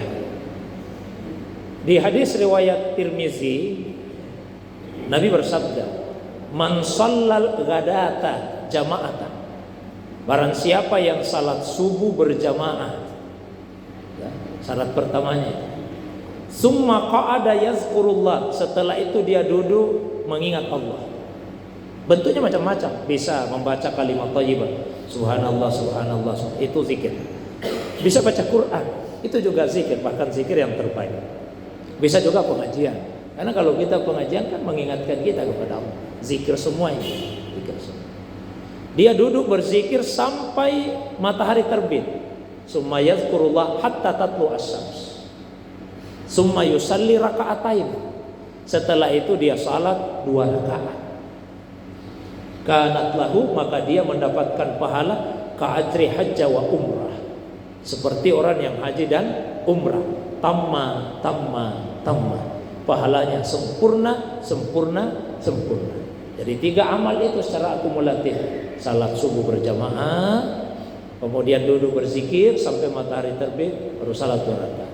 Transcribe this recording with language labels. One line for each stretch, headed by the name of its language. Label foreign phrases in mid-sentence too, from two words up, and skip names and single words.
Indonesian: Di hadis riwayat Tirmizi, Nabi bersabda,
Arabic: "من صلى الغداة جماعة."
Indonesian: Barang siapa yang salat subuh berjamaah. Ya, syarat pertamanya.
Arabic: ثم قعد يذكر الله.
Indonesian: Setelah itu dia duduk mengingat Allah. Bentuknya macam-macam. Bisa membaca kalimat thayyibah.
Arabic: سبحان الله سبحان الله.
Indonesian: Itu zikir. Bisa baca Quran. Itu juga zikir, bahkan zikir yang terbaik. Bisa juga pengajian. Karena kalau kita pengajian kan mengingatkan kita kepada Allah. Zikir semua ini. Zikir semua. Dia duduk berzikir sampai matahari terbit.
Arabic: ثم يذكر الله حتى تطلع الشمس. ثم يصلي ركعتين.
Indonesian: Setelah itu dia salat 2 rakaat.
Arabic: كانت له,
Indonesian: maka dia mendapatkan pahala
Arabic: كأجر حجة وعمرة.
Indonesian: Seperti orang yang haji dan umrah. Tamma. Pahalanya sempurna. Jadi 3 amal itu secara akumulatif. Salat subuh berjamaah, kemudian duduk berzikir sampai matahari terbit, baru salat 2 rakaat.